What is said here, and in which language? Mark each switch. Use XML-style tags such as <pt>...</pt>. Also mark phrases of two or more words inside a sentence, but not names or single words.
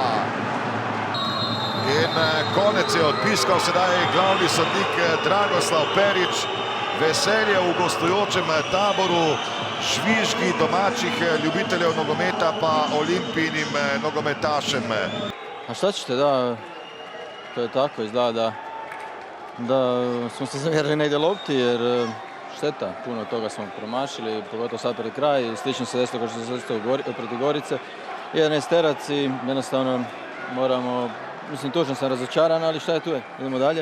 <sl>In konec je odpiskal sedaj glavni sodnik Dragoslav Perić. Veselje v gostujočem taboru, švižgi domačih ljubiteljev nogometa pa Olimpijinim nogometašem.</sl> <hr>A šta ćete, da, to je tako, izgleda da smo se zamjerili negdje lopti jer šteta, puno toga smo promašili, pogotovo sad pred kraj, slično se desilo kao što se desilo protiv Gorice. 11 terac i jednostavno moramo, mislim tužno sam razočaran, ali šta je tu je, idemo dalje.</hr>